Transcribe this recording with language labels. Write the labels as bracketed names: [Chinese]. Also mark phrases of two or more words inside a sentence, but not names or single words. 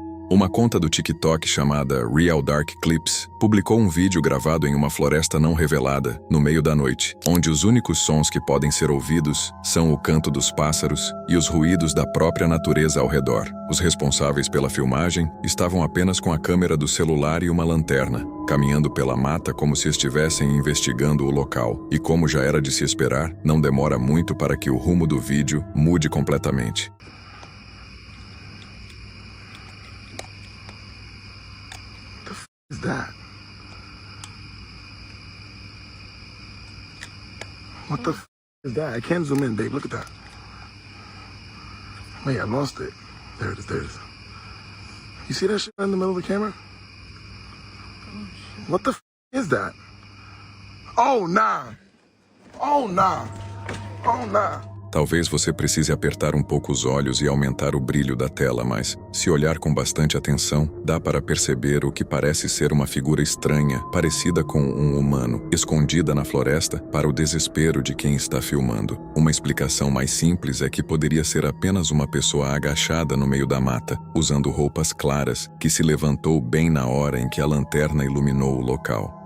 [Portuguese] Uma conta do TikTok chamada Real Dark Clips publicou um vídeo gravado em uma floresta não revelada, no meio da noite, onde os únicos sons que podem ser ouvidos são o canto dos pássaros e os ruídos da própria natureza ao redor. Os responsáveis pela filmagem estavam apenas com a câmera do celular e uma lanterna, caminhando pela mata como se estivessem investigando o local. E como já era de se esperar, não demora muito para que o rumo do vídeo mude completamente. [English] What is that? What the f is that? I can't zoom in, babe. Look at that. Wait, I lost it. There it is, there it is. You see that shit in the middle of the camera? What the f is that? Oh, nah. Oh, nah. Oh, nah. [Portuguese] Talvez você precise apertar um pouco os olhos e aumentar o brilho da tela, mas, se olhar com bastante atenção, dá para perceber o que parece ser uma figura estranha, parecida com um humano, escondida na floresta para o desespero de quem está filmando. Uma explicação mais simples é que poderia ser apenas uma pessoa agachada no meio da mata, usando roupas claras, que se levantou bem na hora em que a lanterna iluminou o local.